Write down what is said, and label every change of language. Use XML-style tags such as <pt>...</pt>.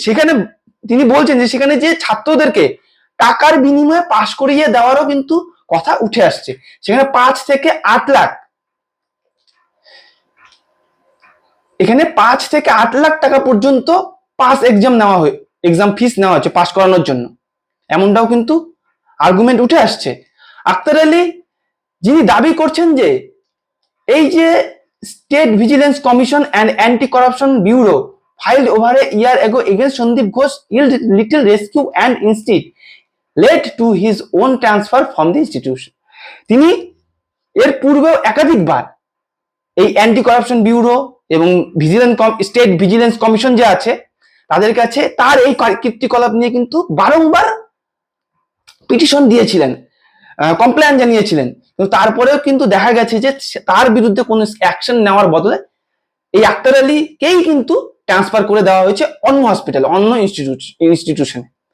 <bn>সেখানে তিনি বলছেন যে সেখানে যে ছাত্রদেরকে টাকার বিনিময়ে পাশ করিয়ে দেওয়ারও কিন্তু কথা উঠে আসছে, সেখানে 5 থেকে 8 লাখ, এখানে 5 থেকে 8 লাখ টাকা পর্যন্ত পাস এক্সাম ফিস নেওয়া হচ্ছে পাস করানোর জন্য, এমনটাও কিন্তু আর্গুমেন্ট উঠে আসছে। আক্তার আলী যিনি দাবি করছেন যে এই যে</bn> <en>State vigilance commission and anti corruption bureau filed over a year ago against Sandeep Ghosh yielded little rescue and instead led to his own transfer from the institution.</en> <bn>তিনি এর পূর্বেও একাধিকবার এই অ্যান্টি করাপশন ব্যুরো এবং state vigilance commission যে আছে তাদের কাছে তার এই কীর্তিকলাপ নিয়ে কিন্তু বারংবার পিটিশন দিয়েছিলেন, কমপ্লেইন জানিয়েছিলেন, কিন্তু তারপরেও কিন্তু দেখা গেছে যে তার বিরুদ্ধে কোনো অ্যাকশন নেওয়ার বদলে এই আক্তার আলীকেই কিন্তু ট্রান্সফার করে দেওয়া হয়েছে অন্য হসপিটাল, অন্য ইনস্টিটিউশনে।</bn>